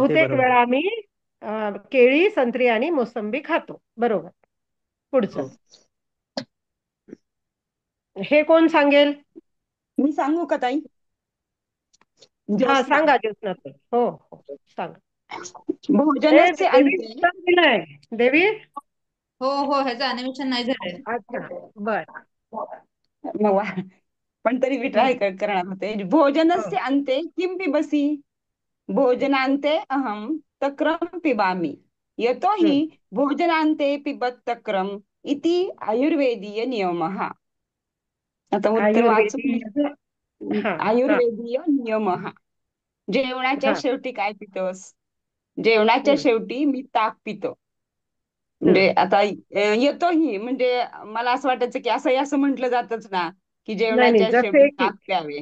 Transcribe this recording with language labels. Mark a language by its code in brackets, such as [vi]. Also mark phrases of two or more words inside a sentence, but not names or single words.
[mr] बहुतेक बरोबर. वेळा आम्ही केळी, संत्री आणि मोसंबी खातो. बरोबर. पुढचं. हे कोण सांगेल? मी सांगू का ताई? सांगा ज्योत्स्ना. हो सांगा. [sa] भोजनस्य देवी अन्ते. [mr] उत्तर दिलंय. देवी. हो ह्याचं अॅनिमेशन नाही झालंय. अच्छा, बर. पण तरी मी ट्राय करणार होते. [sa] भोजनस्य अन्ते किं पिबसि? भोजनान्ते अहं तक्रं पिबामि. यतोहि भोजनान्ते पिबत तक्रम् इति आयुर्वेदीय नियमः. [mr] आता उत्तर वाचू. [sa] आयुर्वेदीय नियमः. [mr] जेवणाच्या शेवटी काय पितोस? जेवणाच्या शेवटी मी ताक पितो. म्हणजे आता येतोही म्हणजे मला असं वाटायचं की असं म्हटलं जातच ना की जेवणाच्या शेवटी ताक प्यावे.